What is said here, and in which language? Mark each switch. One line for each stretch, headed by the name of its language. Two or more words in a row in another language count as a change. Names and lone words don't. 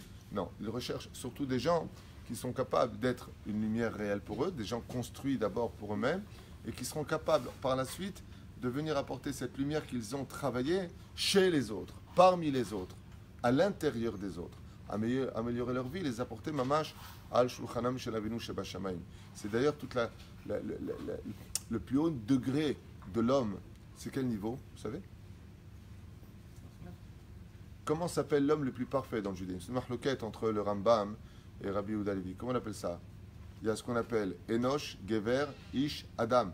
French: Non, il recherche surtout des gens qui sont capables d'être une lumière réelle pour eux, des gens construits d'abord pour eux-mêmes, et qui seront capables par la suite de venir apporter cette lumière qu'ils ont travaillée chez les autres, parmi les autres, à l'intérieur des autres, améliorer leur vie, les apporter
Hebrew: ממש על שולחנם של אבינו שבשמים.
French: C'est d'ailleurs le plus haut degré de l'homme. C'est quel niveau, vous savez? Comment s'appelle l'homme le plus parfait dans le judaïsme? C'est une marloquette entre le Rambam et Rabbi Yehuda Levi. Comment on appelle ça? Il y a ce qu'on appelle
Hebrew: אנוש גבר איש אדם.